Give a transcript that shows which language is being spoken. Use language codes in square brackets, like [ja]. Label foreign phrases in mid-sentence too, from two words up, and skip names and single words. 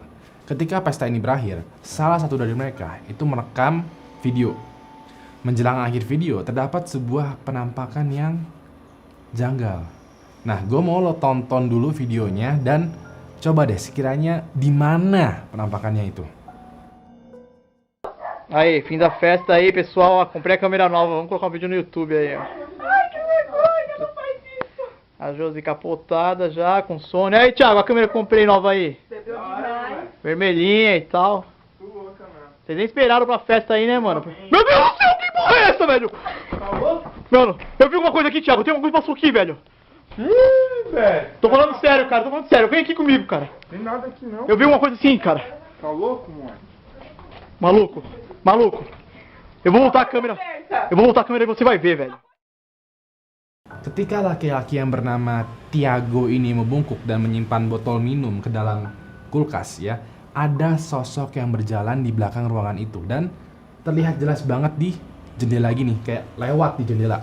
[id] Ketika pesta ini berakhir, salah satu dari mereka itu merekam video. Menjelang akhir video terdapat sebuah penampakan yang janggal. Nah, gue mau lo tonton dulu videonya dan coba deh sekiranya di mana penampakannya itu. [pt] Aí, fim da festa aí, pessoal. Ó, comprei a câmera nova. Vamos colocar um vídeo no YouTube aí, ó. Ai, que vergonha, não faz isso. A Josi capotada já, com sono. Aí, Thiago, a câmera que eu comprei nova aí. Bebeu demais. Vermelhinha e tal. Louca, mano. Vocês nem esperaram pra festa aí, né, mano? Meu Deus do céu, que porra é essa, velho? Falou? Mano, eu vi alguma coisa aqui, Thiago. Tem alguma coisa que passou aqui, velho. Ih, velho. Tô falando sério, cara. Tô falando sério. Vem aqui comigo, cara. Tem nada aqui não. Eu vi uma coisa assim, cara. Tá louco, mano? Maluco. Maluco. Eu vou voltar a câmera. Eu vou voltar a câmera e você vai ver, velho. [id] Ketika laki-laki yang bernama Tiago ini membungkuk dan menyimpan botol minum ke dalam kulkas ya, ada sosok yang berjalan di belakang ruangan itu dan terlihat jelas banget di jendela gini, kayak lewat di jendela.